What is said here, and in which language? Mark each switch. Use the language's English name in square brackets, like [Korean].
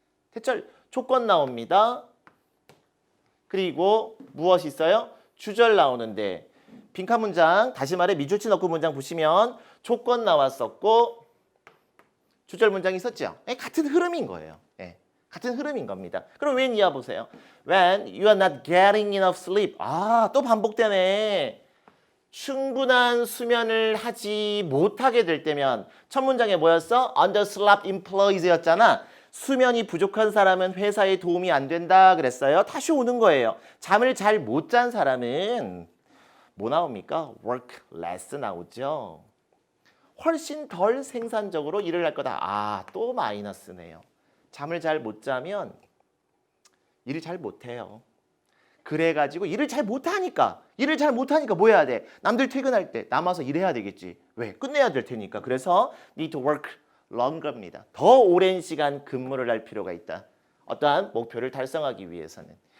[Korean] 대절 조건 나옵니다. 그리고 무엇이 있어요? 주절 나오는데 빈칸 문장, 다시 말해 미조치 넣고 문장 보시면 조건 나왔었고 주절 문장이 있었죠. 같은 흐름인 거예요. 같은 흐름인 겁니다. 그럼 when 이하 보세요. [English] When you are not getting enough sleep. [Korean] 또 반복되네. 충분한 수면을 하지 못하게 될 때면 첫 문장에 뭐였어? [English] Underslept employees였잖아. [Korean] 수면이 부족한 사람은 회사에 도움이 안 된다 그랬어요. 다시 오는 거예요. 잠을 잘 못 잔 사람은 뭐 나옵니까? [English] work less 나오죠. [Korean] 훨씬 덜 생산적으로 일을 할 거다. 또 마이너스네요. 잠을 잘 못 자면 일을 잘 못해요. 그래가지고 일을 잘 못하니까 뭐 해야 돼? 남들 퇴근할 때 남아서 일해야 되겠지. 왜? 끝내야 될 테니까. 그래서 [English] need to work longer입니다. [Korean] 더 오랜 시간 근무를 할 필요가 있다. 어떠한 목표를 달성하기 위해서는.